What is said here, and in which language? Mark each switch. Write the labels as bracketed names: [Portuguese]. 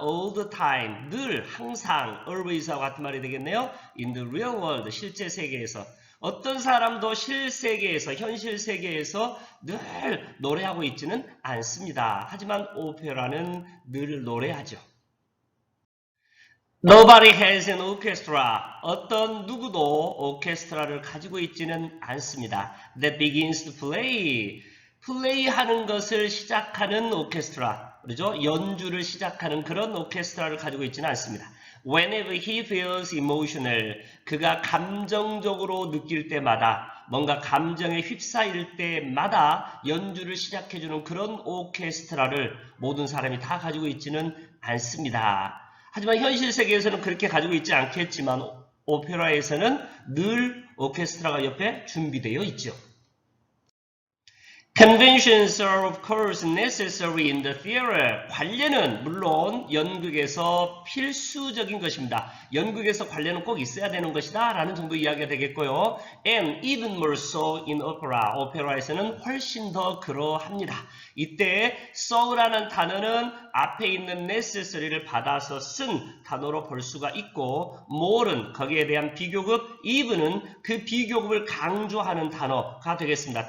[English] All the time. [Korean] 늘, 항상, always와 같은 말이 되겠네요. [English] In the real world. [Korean] 실제 세계에서. 어떤 사람도 실세계에서, 현실 세계에서 늘 노래하고 있지는 않습니다. 하지만 오페라는 늘 노래하죠. [English] Nobody has an orchestra. [Korean] 어떤 누구도 오케스트라를 가지고 있지는 않습니다. [English] That begins to play. [Korean] 플레이하는 것을 시작하는 오케스트라. 그렇죠? 연주를 시작하는 그런 오케스트라를 가지고 있지는 않습니다. [English] Whenever he feels emotional, [Korean] 그가 감정적으로 느낄 때마다, 뭔가 감정에 휩싸일 때마다 연주를 시작해주는 그런 오케스트라를 모든 사람이 다 가지고 있지는 않습니다. 하지만 현실 세계에서는 그렇게 가지고 있지 않겠지만 오페라에서는 늘 오케스트라가 옆에 준비되어 있죠. [English] Conventions are of course necessary in the theater. [Korean] 관례는 물론 연극에서 필수적인 것입니다. 연극에서 관례는 꼭 있어야 되는 것이다 라는 정도 이야기가 되겠고요. [English] And even more so in opera. [Korean] 오페라에서는 훨씬 더 그러합니다. 이때 so라는 단어는 앞에 있는 necessary를 받아서 쓴 단어로 볼 수가 있고 more는 거기에 대한 비교급, even은 그 비교급을 강조하는 단어가 되겠습니다.